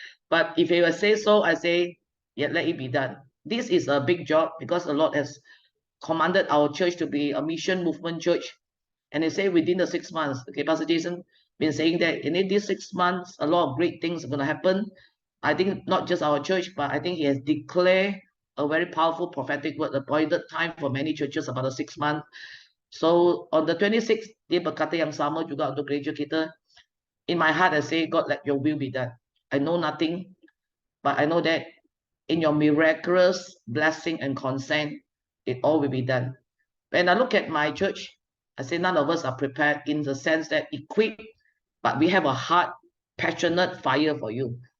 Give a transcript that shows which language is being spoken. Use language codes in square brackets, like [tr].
[en] But if he will say so, I say, yeah, let it be done. This is a big job because the Lord has commanded our church to be a mission movement church. And they say within the 6 months, okay, Pastor Jason been saying that in these 6 months, a lot of great things are going to happen. I think not just our church, but I think he has declared a very powerful prophetic word, appointed time for many churches about the 6 months. So on the 26th, [ms] dia berkata yang sama juga untuk gereja kita. [en] In my heart, I say, God, let your will be done. I know nothing, but I know that in your miraculous blessing and consent, it all will be done. When I look at my church, I say none of us are prepared in the sense that equipped, but we have a heart, passionate fire for you.